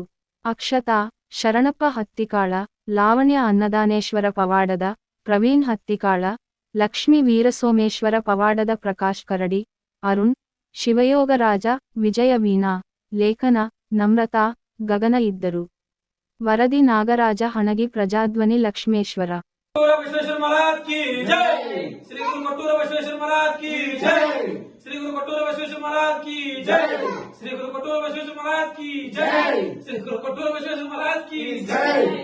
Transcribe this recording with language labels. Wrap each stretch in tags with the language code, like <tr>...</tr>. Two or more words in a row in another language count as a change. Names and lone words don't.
<kn>ಅಕ್ಷತಾ, ಶರಣಪ್ಪ ಹತ್ತಿಕಾಳ, ಲಾವಣ್ಯ ಅನ್ನದಾನೇಶ್ವರ ಪವಾಡದ ಪ್ರವೀಣ್ ಹತ್ತಿಕಾಳ, ಲಕ್ಷ್ಮೀ ವೀರಸೋಮೇಶ್ವರ ಪವಾಡದ ಪ್ರಕಾಶ್ ಕರಡಿ, ಅರುಣ್, ಶಿವಯೋಗರಾಜ, ವಿಜಯ ವೀಣಾ, ಲೇಖನ, ನಮ್ರತಾ, ಗಗನ ಇದ್ದರು. ವರದಿ ನಾಗರಾಜ ಹಣಗಿ, ಪ್ರಜಾಧ್ವನಿ ಲಕ್ಷ್ಮೇಶ್ವರ.</kn> <hi>विश्वेश्वर महाराज की जय। श्री गुरु कटूर विश्वेश्वर महाराज की जय। श्री गुरु कटूर विश्वेश्वर महाराज की जय। श्री गुरु कटूर विश्वेश्वर महाराज की जय। श्री गुरु कटूर विश्वेश्वर महाराज की जय।</hi>